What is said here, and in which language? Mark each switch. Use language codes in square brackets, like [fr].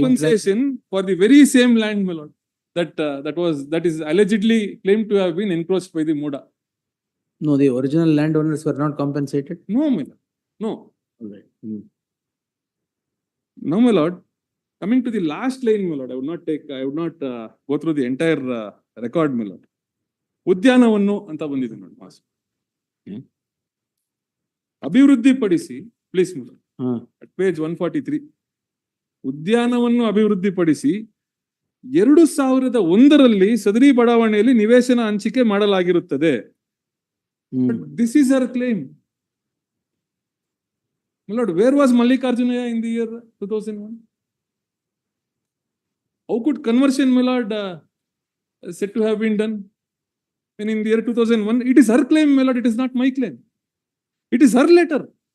[en] Compensation for the very same land, my lord, that is allegedly claimed to have been encroached by the MUDA. No, the original landowners were not compensated. No, my lord. No. All right. Now, my lord, coming to the last line, my lord, I would not go through the entire record, my lord. [kn] ಉದ್ಯಾನವನ್ನು ಅಂತ ಬಂದಿದೆ ನೋಡಿ mass ಅಭಿವೃದ್ಧಿ ಪಡಿಸಿ please page 143 ಉದ್ಯಾನವನ್ನು ಅಭಿವೃದ್ಧಿಪಡಿಸಿ 2001ರಲ್ಲಿ ಸದರಿ ಬಡಾವಣೆಯಲ್ಲಿ ನಿವೇಶನ ಹಂಚಿಕೆ ಮಾಡಲಾಗಿರುತ್ತದೆ. [en] This is our claim. My lord, where was Mallikarjunaya in the year 2001? How could conversion, my lord, said to have been done? When in the year 2001, it is her claim, my lord, it is not my claim. It is her letter.